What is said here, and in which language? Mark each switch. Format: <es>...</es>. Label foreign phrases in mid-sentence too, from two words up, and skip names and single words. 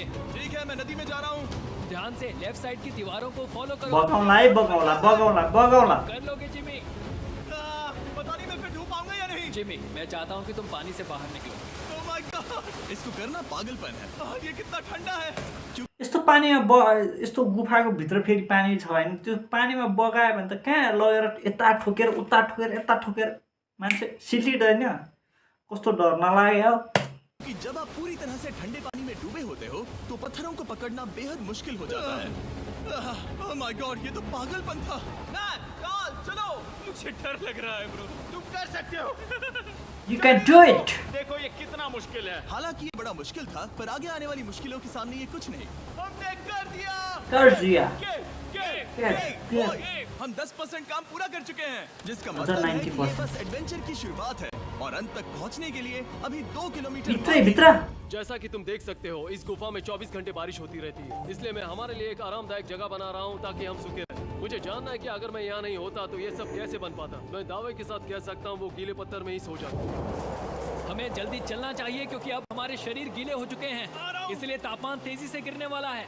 <hi>ठीक है, मैं नदी में जा रहा हूँ। ध्यान से</hi> <en>left side</en> <hi>की दीवारों को फॉलो करो।</hi> <ne>बगाउला है, बगाउला बगाउला बगाउला।</ne> <hi>कर लोगे जिमी। पता नहीं मैं फिर ढूंढ पाऊंगा या नहीं। जिमी, मैं चाहता हूँ कि तुम पानी से बाहर निकलो।</hi> <en>Oh my God!</en> <hi>इसको करना पागलपन है। ये कितना ठंडा है।</hi> <ne>यस्तो पानीमा यस्तो गुफाको भित्र फेरि पानी छ भने त्यो पानीमा बगायो भने त कहाँ लगेर यता ठोकेर उता ठोकेर यता ठोकेर मान्छे सिलिँदैन। कस्तो डर नलाग्यो</ne> <hi>कि जब आप पूरी तरह से ठंडे पानी में डूबे होते हो तो पत्थरों को पकड़ना बेहद मुश्किल हो जाता है।</hi> <en>oh my god,</en> <hi>ये तो पागलपन था। चलो, मुझे डर लग रहा है ब्रो। तुम कर सकते हो।</hi> <en>you can do it.</en> <hi>देखो ये कितना मुश्किल है। हालांकि ये बड़ा मुश्किल था, पर आगे आने वाली मुश्किलों के सामने ये कुछ नहीं। हमने कर दिया। कर दिया। ओए, हम 10% काम पूरा कर चुके हैं, जिसका मतलब है कि ये 90%। बस एडवेंचर की शुरुआत है और अंत तक पहुंचने के लिए अभी 2 किलोमीटर</hi> <ne>भित्रै भित्र</ne> <hi>जैसा कि तुम देख सकते हो, इस गुफा में 24 घंटे बारिश होती रहती है। इसलिए मैं हमारे लिए एक आरामदायक जगह बना रहा हूँ ताकि हम सूखे रहें। मुझे जानना है कि अगर मैं यहाँ नहीं होता तो ये सब कैसे बन पाता। मैं दावे के साथ कह सकता हूँ वो गीले पत्थर में ही सो जाता। हमें जल्दी चलना चाहिए क्योंकि अब हमारे शरीर गीले हो चुके हैं, इसलिए तापमान तेजी से गिरने वाला है।</hi>